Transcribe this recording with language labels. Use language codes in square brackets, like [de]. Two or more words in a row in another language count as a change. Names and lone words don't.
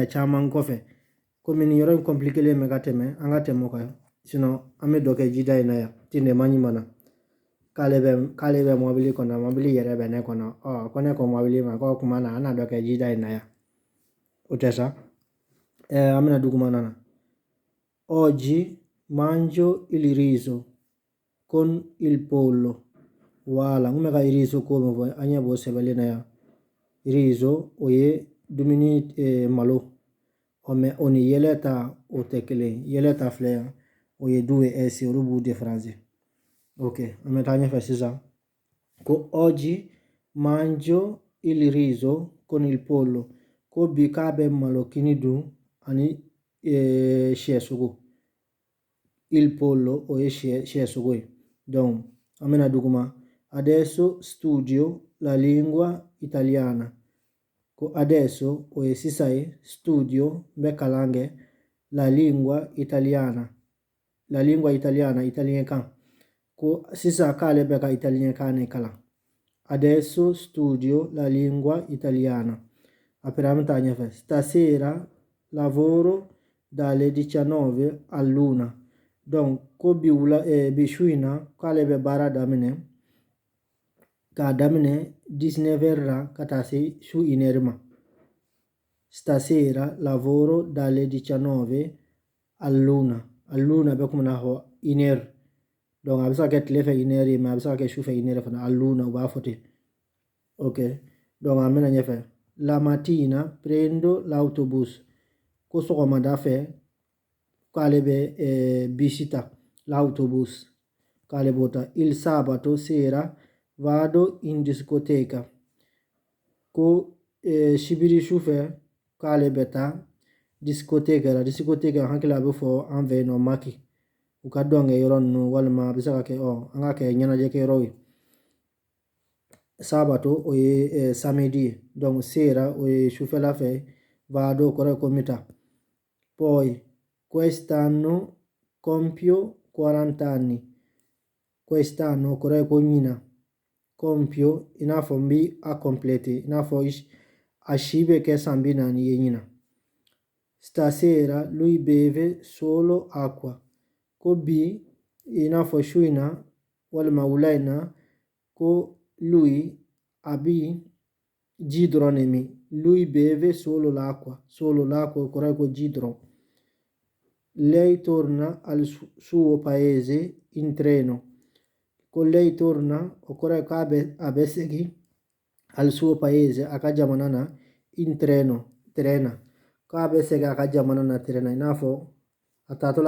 [bm] caman kɔfɛ komi ni yɔrɔ in compliqué le mɛ ka tɛmɛ an ka tɛmɛ o kan sinon an bɛ dɔ kɛ jida in na yan tinde ma ɲuman k'ale bɛ mɔbili kɔnɔ mɔbili yɛrɛ bɛ ne kɔnɔ ko ne ko mɔbili ma ko kuma na an na dɔ kɛ jida in na yan o tɛ sa an bɛna dugumana na [it] oggi mangio il riso con il pollo [bm] wala n bɛ ka riso ko min fɔ an ɲɛ b'o sɛbɛnlen na yan riso o ye dumuni malo mais o ni yɛlɛ ta o tɛ kelen yɛlɛ ta filɛ yan o ye du ye ɛsi olu b'u différencier ok an bɛ taa ɲɛfɛ sisan ko [it] oggi mangio il riso con il pollo [bm] ko bi k'a bɛ malo kini dun ani sɛ sogo [it] il pollo [bm] o ye sɛ sogo ye donc an bɛna duguma [it] adesso studio la lingua italiana [bm] ko adesso o ye sisa ye studio bɛ kalan kɛ [it] la lingua italiana [bm] italien kan ko sisa k'ale bɛ ka italien kan ne kalan [it] adesso studio la lingua italiana [bm] après an bɛ taa ɲɛfɛ [it] stasera lavoro dalle 19 all'1 [bm] donc ko bi su in na k'ale bɛ baara daminɛ k'a daminɛ 19h la ka taa se su 1h ma [it] stasera lavoro dalle 19 all'1 [bm] bɛ komi n'a fɔ 1h donc a bɛ se ka kɛ tile fɛ 1h ye mais a bɛ se ka kɛ su fɛ 1h fana all'1 u b'a fɔ ten ok donc an bɛna ɲɛfɛ [it] la mattina prendo l'autobus [bm] ko sɔgɔmada fɛ k'ale bɛ bisi ta l'autobus k'ale b'o ta [it] il sabato sera vado in discoteca [bm] ko sibiri su fɛ k'ale bɛ taa discoteca la discoteca hakili a bɛ fɔ an fɛ yen nɔ maki u ka dɔnkɛ yɔrɔ ninnu walima a bɛ se ka kɛ an ka kɛ ɲɛnajɛkɛ yɔrɔ ye sabato o ye samedi ye donc sera o ye sufɛla fɛ vado kɔrɔ ko mita poi [it] quest'anno compio 40 anni [bm] quest'anno kɔrɔ ko ɲina compio i n'a fɔ n bi a complete i n'a fɔ a si bɛ kɛ san 40 ye ɲina [it] stasera lui beve solo acqua [bm] ko bi i n'a fɔ su in na walima wula in na ko lui a bi ji dɔrɔn de min [it] lui beve solo l'acqua [bm] kɔrɔ ko ji dɔrɔn [it] lei torna al suo paese in treno [bm] ko [it] lei torna [bm] o kɔrɔ k'a bɛ segin [it] al suo paese [bm] a ka jamana na [it] in trena [bm] k'a bɛ segin a ka jamana na trena i n'a fɔ a taatɔla a